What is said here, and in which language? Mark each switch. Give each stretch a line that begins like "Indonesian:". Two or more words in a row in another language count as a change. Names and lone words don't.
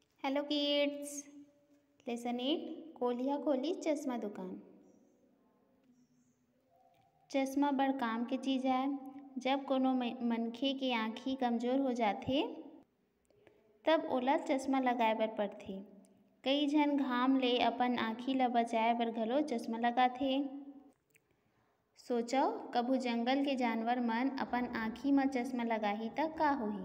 English: Hello kids.
Chhattisgarhi: लेसन 8 कोलिया खोली चश्मा दुकान। चश्मा बड़ काम के चीज़ है। जब कोनो मनखे के आँखी कमजोर हो जाथे तब ओला चश्मा लगाए बर पड़थे। कई झन घाम ले अपन आँखी ला बचाए बर घलो चश्मा लगाथे। सोचो कभू जंगल के जानवर मन अपन आँखी म चश्मा लगाही त का होही।